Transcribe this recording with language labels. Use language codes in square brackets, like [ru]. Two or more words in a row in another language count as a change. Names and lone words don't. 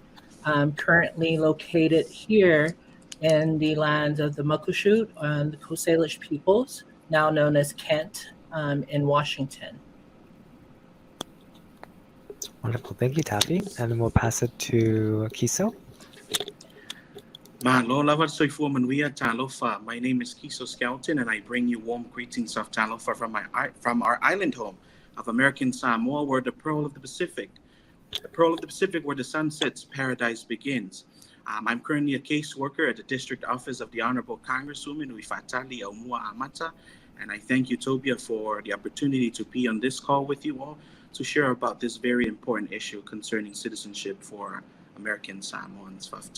[en] Currently located here in the lands of the Muckleshoot and the Coast Salish peoples, now known as Kent, in Washington. Wonderful. Thank you, Taffy. And then we'll pass it to Kiso. [sm] Mahalo lava soifua manuia talofa. [en] My name is Kiso Skelton, and I bring you warm greetings of talofa from our island home of American Samoa, where the pearl of the Pacific, where the sun sets, paradise begins. I'm currently a caseworker at the district office of the Honorable Congresswoman Uifatali Aumua Amata, and I thank Utopia for the opportunity to be on this call with you all to share about this very important issue concerning citizenship for American Samoans.